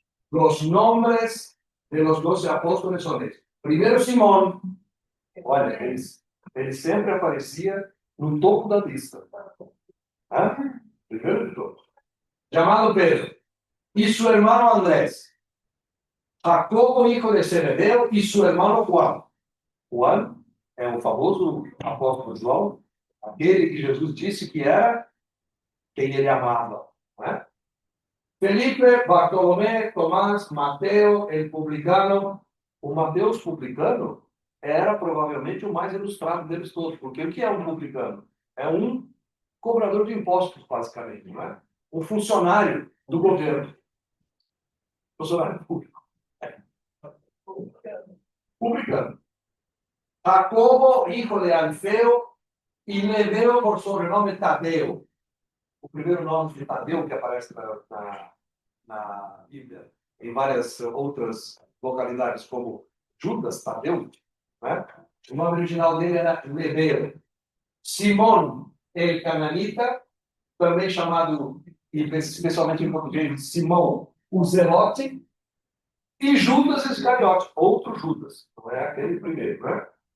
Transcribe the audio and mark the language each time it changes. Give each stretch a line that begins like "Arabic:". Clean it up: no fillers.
Spanish: Los nombres de los 12 apóstoles son estos.
Portuguese: Primeiro, Simón. Olha, ele sempre aparecia no topo da lista. Primeiro de todos.
Spanish: Llamado Pedro. Y su hermano Andrés. Jacobo, hijo de Zebedeo, y su hermano Juan.
Portuguese: Juan é o famoso apóstolo João, aquele que Jesus disse que era quem ele amava. Né?
Spanish: Felipe, Bartolomé, Tomás, Mateo, el publicano.
Portuguese: O Mateus publicano era provavelmente o mais ilustrado deles todos, porque o que é um publicano? É um cobrador de impostos, basicamente, não é? Um funcionário do governo. Funcionário público. Publicano. Jacobo,
Spanish: hijo de Alfeo,
Portuguese: e le deu por sobrenome Tadeu. O primeiro nome de Tadeu que aparece na Bíblia, em várias outras localidades, como Judas Tadeu, né? O nome original dele era Lebeu. Simão el Cananita, também chamado, especialmente em português, de Simão o Zelote, e Judas Iscariote, outro Judas, não é aquele primeiro, né?